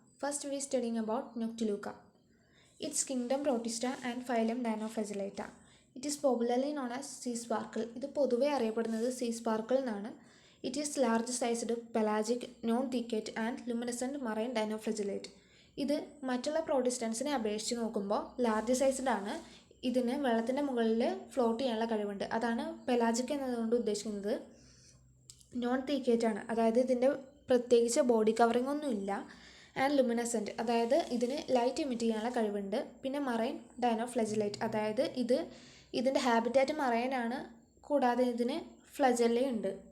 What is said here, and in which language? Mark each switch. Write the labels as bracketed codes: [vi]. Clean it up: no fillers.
[en] First we are studying about Noctiluca. Its kingdom Protista and phylum Dinoflagellata. It is popularly known as sea sparkle. [ml] ഇത് പൊതുവെ അറിയപ്പെടുന്നത് sea sparkle എന്നാണ്. [en] It is large sized pelagic non-thicate and luminescent marine dinoflagellate. [ml] ഇത് മറ്റുള്ള പ്രോട്ടിസ്റ്റൻസിനെ അപേക്ഷിച്ച് നോക്കുമ്പോൾ large sized ആണ്. ഇതിന് വെള്ളത്തിൻ്റെ മുകളിൽ ഫ്ലോട്ട് ചെയ്യാനുള്ള കഴിവുണ്ട്. അതാണ് പെലാജിക് എന്നതുകൊണ്ട് ഉദ്ദേശിക്കുന്നത്. നോൺ തീക്കേറ്റ് ആണ്, അതായത് ഇതിൻ്റെ പ്രത്യേകിച്ച് ബോഡി കവറിംഗ് ഒന്നുമില്ല. ആൻഡ് ലുമിനസെൻറ്റ്, അതായത് ഇതിന് ലൈറ്റ് ഇമിറ്റ് ചെയ്യാനുള്ള കഴിവുണ്ട്. പിന്നെ മറൈൻ ഡൈനോഫ്ലജലേറ്റ്, അതായത് ഇതിൻ്റെ ഹാബിറ്റാറ്റ് മറൈനാണ്, കൂടാതെ ഇതിന് ഫ്ലജല്ലയുണ്ട്.